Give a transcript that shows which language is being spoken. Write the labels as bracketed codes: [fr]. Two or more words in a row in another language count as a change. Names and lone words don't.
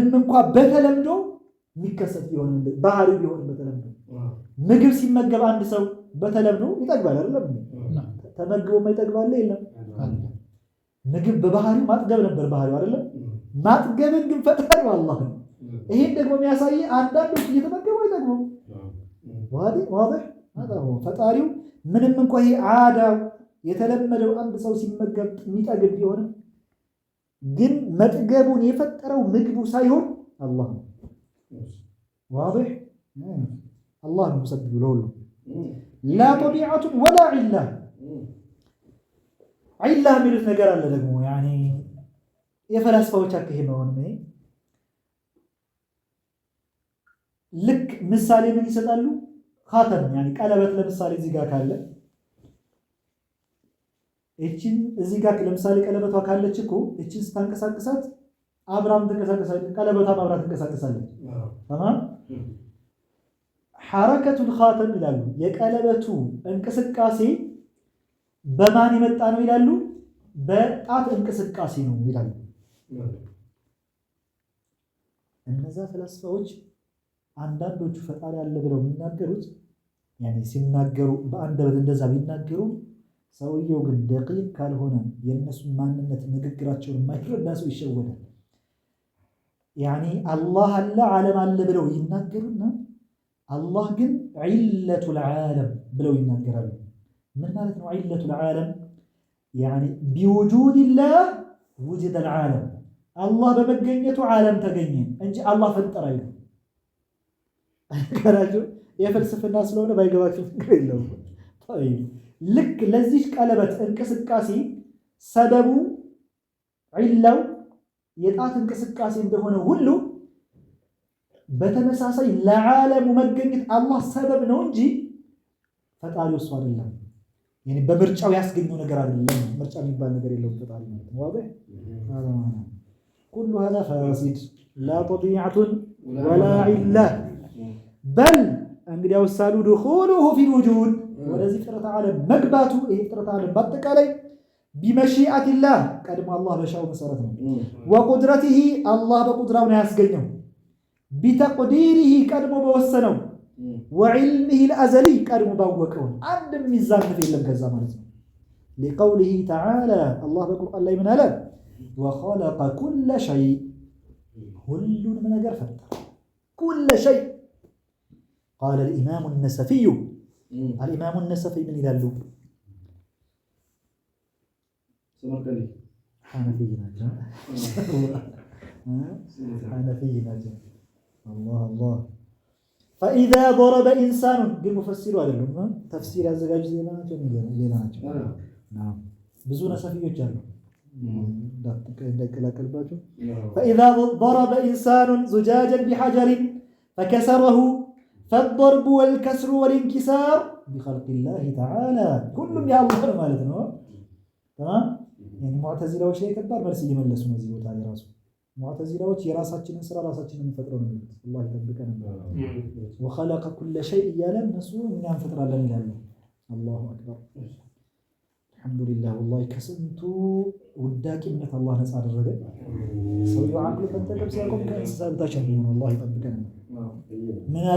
[am] እንኳን በተለምዶ የሚከሰት ቢሆን ባህሪ ቢሆን በተለምዶ ምግብ ሲመገብ አንድ ሰው በተለምዶ ይጠግባል አይደለም ተመግቦ የማይጠግባል የለም ምግብ በባህሪው ማጥገብ ነበር ባህሪው አይደለም ማጥገብን ግን ፈጣሪው አላህ ነው ይሄን ደግሞ የሚያሳይ አንዳንዶች እየተመገቡ አይጠግቡም [ar] واضح هذا هو [am] ፈጣሪው ምንም እንኳን ይሄ ዓዳው የተለመደው አንድ ሰው ሲመገብ የሚጠግብ ቢሆን ግን መጥገቡን የፈጠረው ምግቡ ሳይሆን አላህ ነው [ar] واضح الله مسبب له لا طبيعة ولا علة [am] علة የሚሉት ነገር አለ ደግሞ يعني የፈላስፋዎች አከሄድ ነው ነው ልክ ምሳሌ ምን ይሰጣሉ ኻተም يعني ቀለበት ለምሳሌ እዚህ ጋር ካለ እቺን እዚህ ጋር ለምሳሌ ቀለበቷ ካለች እኮ እቺን ስታንቀሳቀሳት አብራም ተንቀሳቀሳለች ቀለበቷ አብራ ተንቀሳቀሳለች تمام [ar] حركه الخاتم [am] ይላሉ የቀለበቱ እንቅስቃሴ በማን የመጣ ነው ይላሉ በጣት እንቅስቃሴ ነው ይላሉ እነዛ ፈላስፋዎች አንዳንዶቹ ፈጣሪ አለ ብለው የሚናገሩት يعني ሲናገሩ በአንደበት እንደዛ ቢናገሩ ሰውየው ግን ደቂቅ ካልሆነ የነሱ ማንነት ንግግራቸውን የማይረዳ ሰው ይሸወዳል يعني الله አለ ዓለም አለ ብለው ይናገሩና አላህ ግን [ar] علة العالم [am] ብለው ይናገራሉ ምን ማለት ነው [ar] علة العالم يعني بوجود الله وجد العالم [am] الله በመገኘቱ ዓለም ተገኘ እንጂ አላህ ፈጠረ አይደለም ከራጁ የፍልስፍና ስለሆነ ባይገባችሁ ነገር የለውም طيب ልክ ለዚህ ቀለበት እንቅስቃሴ ሰበቡ ዒላው የጣት እንቅስቃሴ እንደሆነ ሁሉ በተመሳሳይ ለዓለሙ መገኘት አላህ ሰበብ ነው እንጂ ፈጣሪው እሱ አይደለም يعني በምርጫው ያስገኘው ነገር አይደለም ምርጫ የሚባል ነገር የለውም ፈጣሪ ነው واضح [ar] كل هذا فاسد لا طبيعة ولا علة بل እንግዲህ ወሳሉ دخوله في الوجود [am] ወደዚህ ፍጥረት ዓለም መግባቱ ይሄ ፍጥረት ዓለም በአጠቃላይ [ar] بمشيئة الله [am] ቀድሞ አላህ በሻው መሰረት ነው وقدرته አላህ በቁድራው ነው ያስገኘው بتقديره ቀድሞ በወሰነው [ar] وعلمه الأزلي [am] ቀድሞ ባወቀው አንድም ሚዛንፍ የለም ከዛ ማለት ነው [ar] لقوله تعالى [am] الله በቁርአን ላይ ምን አለ [ar] وخلق كل شيء [am] ሁሉንም ነገር ፈጠረ [ar] كل شيء قال الإمام النسفي الإمام النسفي من يدلو [am] سمرقندي حنفي ሐነፊይ ናቸው። አላህ አላህ [ar] فإذا ضرب الإنسان [am] ግን ሙፈሲሩ አይደሉም። ተፍሲር ያዘጋጁት ሌላ ናቸው። ብዙ ነሰፊዮች አሉ እንዳይቀላቀልባቸው። [ar] فإذا ضرب الإنسان زجاجا بحجر فكسره فالضرب والكسر والانكسار بخلق الله تعالى [am] ሁሉም የአላህ ነው ማለት ነው። ሙዕተዚላዎች ላይ ከባድ መልስ እየመለሱ ነው እዚህ ቦታ ላይ ራሱ ሙዕተዚላዎች የራሳችንን ስራ ራሳችንን እንፈጥረው ነው የሚሉት። አላህ ይጠብቀን። [ar] وخلق كل شيء [am] እያለ እነሱ እኛ እንፈጥራለን ይላሉ። [ar] الله أكبر الحمد لله። [am] ወላሂ ከስንቱ ውዳቂነት አላህ ነፃ አደረገ። ሰውየው ዓቅሉ መጠቀም ሲያቆም ከእንስሳ በታች ነው። አላህ ይጠብቀን። ምን አሉ?